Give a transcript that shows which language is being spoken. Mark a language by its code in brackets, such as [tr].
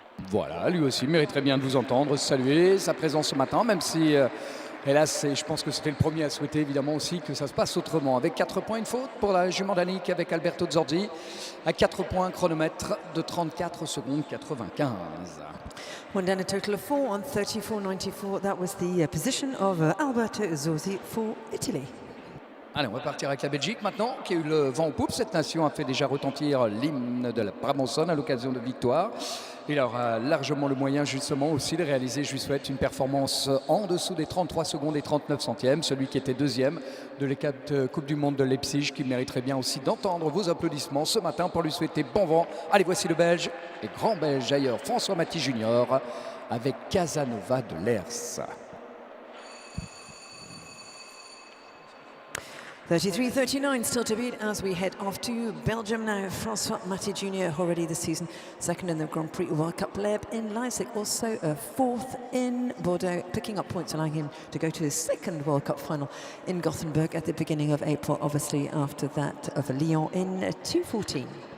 [fr] Voilà, lui aussi mériterait bien de vous entendre, saluer sa présence ce matin, même si, hélas, je pense que c'était le premier à souhaiter évidemment aussi que ça se passe autrement. Avec 4 points, une faute pour la jument Danique avec Alberto Zorzi. À 4 points, chronomètre de 34 secondes 95. [en] One down a total of 4 on 34.94. That was the position of Alberto Zorzi for Italy. [fr] Allez, on va partir avec la Belgique maintenant, qui a eu le vent en poupe. Cette nation a fait déjà retentir l'hymne de la Brabançonne à l'occasion de victoire. Il aura largement le moyen justement aussi de réaliser, je lui souhaite, une performance en dessous des 33 secondes et 39 centièmes. Celui qui était deuxième de l'équipe de Coupe du Monde de Leipzig, qui mériterait bien aussi d'entendre vos applaudissements ce matin pour lui souhaiter bon vent. Allez, voici le Belge, et grand Belge ailleurs, François Maty Junior, avec Casanova de Lers. [en] 33.39 still to beat as we head off to Belgium now. François Maty Jr. already this season second in the Grand Prix World Cup lab in Leipzig, also fourth in Bordeaux, picking up points allowing him to go to his second World Cup final in Gothenburg at the beginning of April, obviously after that of Lyon in 2:14.